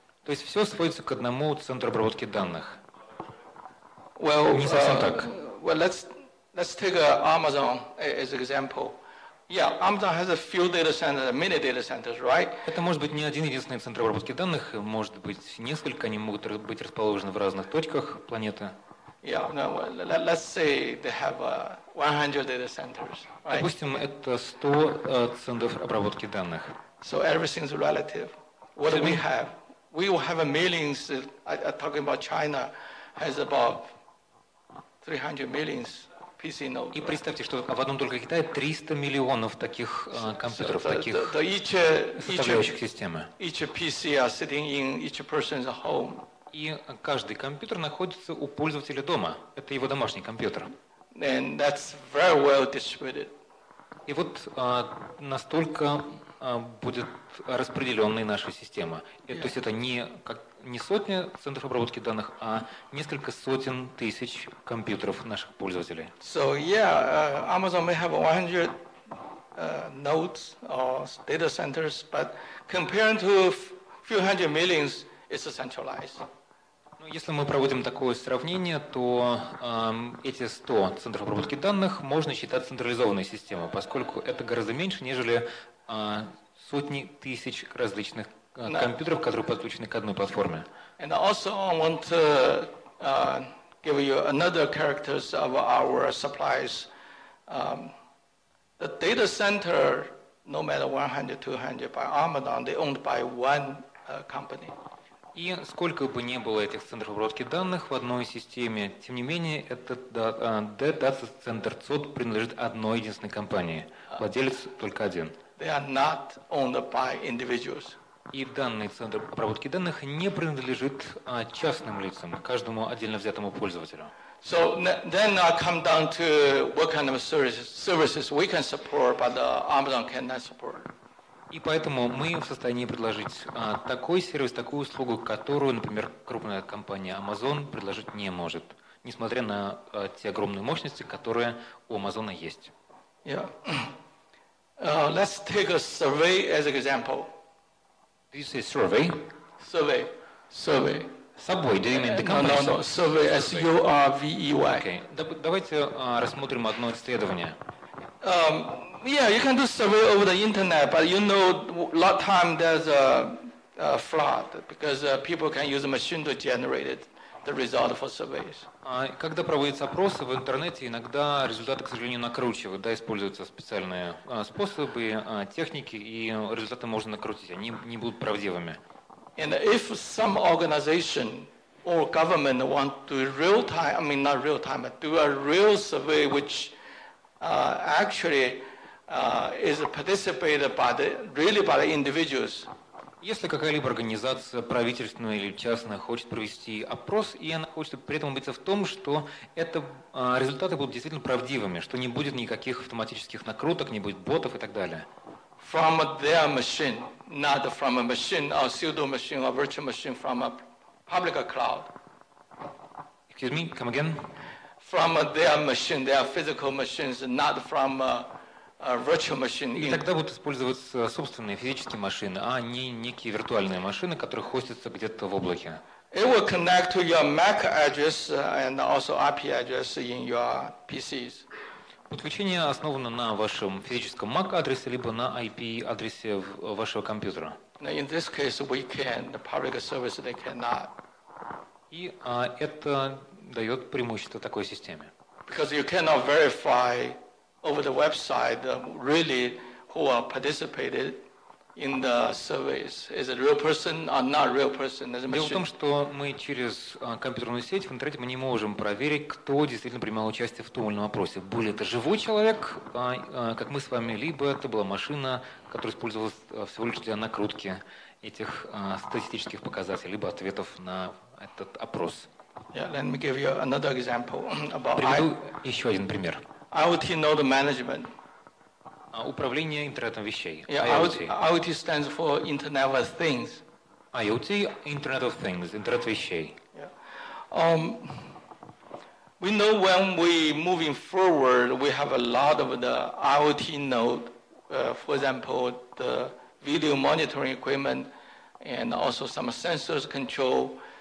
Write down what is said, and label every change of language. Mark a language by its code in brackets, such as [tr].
[ru] То есть все сводится к одному центру обработки данных. [en] Well, [ru] не совсем так. [en] Well, let's take Amazon as an example. Yeah, Amazon has a few data centers, many data centers, right? [ru] Это может быть не один единственный центр обработки данных, может быть несколько, они могут быть расположены в разных точках планеты. [en] Yeah, no, let's say they have 100 data centers, right? [ru] Допустим, это 100 центров обработки данных. [en] So everything's relative. What do we have? We will have millions. I'm talking about China has about 300 millions PC nodes. [ru] И представьте, что в одном только Китае 300 миллионов таких компьютеров, таких составляющих системы. [en] Each PC are sitting in each person's home. [ru] И каждый компьютер находится у пользователя дома. Это его домашний компьютер. [en] And that's very well distributed. [ru] И вот настолько будет распределенной наша система. То есть это не сотни центров обработки данных, а несколько сотен тысяч компьютеров наших пользователей. [en] So yeah, Amazon may have 100 nodes or data centers, but compared to a few hundred millions, it's centralized. [ru] Если мы проводим такое сравнение, то эти 100 центров обработки данных можно считать централизованной системой, поскольку это гораздо меньше, нежели сотни тысяч различных компьютеров, которые подключены к одной платформе. [en] And also I want to give you another characters of our supplies. The data center, no matter 100, 200 by Amazon, they owned by one company. [ru] И сколько бы ни было этих центров обработки данных в одной системе, тем не менее, этот дата-центр ЦОД принадлежит одной единственной компании. Владелец только один. [en] They are not owned by individuals. [ru] И данный центр обработки данных не принадлежит частным лицам, каждому отдельно взятому пользователю. [en] So then I come down to what kind of services we can support, but Amazon cannot support. [ru] И поэтому мы в состоянии предложить такой сервис, такую услугу, которую, например, крупная компания Amazon предложить не может, несмотря на те огромные мощности, которые у Amazon есть. [en] Yeah. Let's take a survey as an example. Do you say survey? Survey. Subway, do you mean the company? No. Survey, S-U-R-V-E-Y. Okay. [ru] Давайте рассмотрим одно исследование. [en] Yeah, you can do survey over the internet, but you know, a lot of time there's a fraud because people can use a machine to generate it, the result for surveys. [ru] Когда проводятся опросы в интернете, иногда результаты, к сожалению, накручивают, да, используются специальные способы, техники, и результаты можно накрутить, они не будут правдивыми. [en] And if some organization or government want to real time, I mean not real time, but do a real survey which actually is participated by the individuals. [ru] Если какая-либо организация, правительственная или частная, хочет провести опрос, и она хочет при этом убедиться в том, что результаты будут действительно правдивыми, что не будет никаких автоматических накруток, не будет ботов и так далее. [en] From their machine, not from a machine or pseudo machine or virtual machine from a public cloud. Excuse me, come again? From their machine, their physical machines, not from a virtual machine. [ru] И тогда будут использоваться собственные физические машины, а не некие виртуальные машины, которые хостятся где-то в облаке. [en] It will connect to your MAC address and also IP address in your PCs. [ru] Подключение основано на вашем физическом MAC-адресе, либо на IP-адресе вашего компьютера. [en] In this case, we can. The public service, they cannot. [ru] И это дает преимущество такой системе. [en] Because you cannot verify over the website really who are participated in the surveys. Is it a real person or not real person? [ru] Дело в том, что мы через компьютерную сеть в интернете мы не можем проверить, кто действительно принимал участие в том или ином опросе. Был это живой человек, как мы с вами, либо это была машина, которая использовалась всего лишь для накрутки этих статистических показателей, либо ответов на этот опрос. [en] Yeah, let me give you another example about [ru] Приведу еще один пример. [en] IoT node management. [ru] Управление интернетом вещей. [en] Yeah, IoT stands for Internet of Things. IoT, Internet of Things, [ru] интернет вещей. [en] Yeah. We know when we moving forward, we have a lot of the IoT node. For example, the video monitoring equipment and also some sensors control.